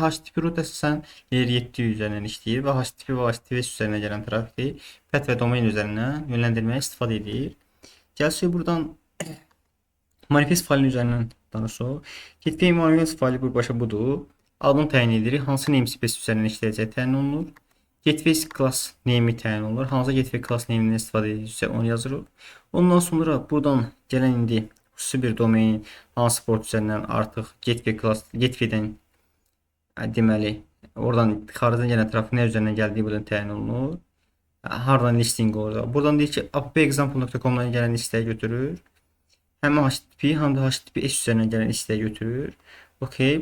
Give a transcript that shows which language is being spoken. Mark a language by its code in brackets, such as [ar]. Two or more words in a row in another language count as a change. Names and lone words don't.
[en] HTTP route [az] əsasən layer 7 üzərindən işləyir və HTTP və HTTPS üzərindən gələn trafiki path və domain üzərindən yönləndirməyə istifadə edir. Gəlsək buradan manifest faylının üzərindən danışaq. Gateway manifest faylı birbaşa budur. Adını təyin edirik. Hansı namespace üzərindən işləyəcək təyin olunur. [en] Gateway class name'i [az] təyin olunur. Hansı [en] gateway class name'indən [az] istifadə ediriksə onu yazırıq. Ondan sonra buradan gələn indi xüsusi bir domain hansı port üzərindən artıq [en] gateway class gateway'dən [az] deməli oradan xaricdən gələn trafik nə üzərindən gəldiyi buradan təyin olunur. Hardan listing olur. Buradan deyir ki appexample.com-dan gələn istəyi götürür. Həm HTTP, həm də HTTPS üzərindən gələn istəyi götürür. Okey.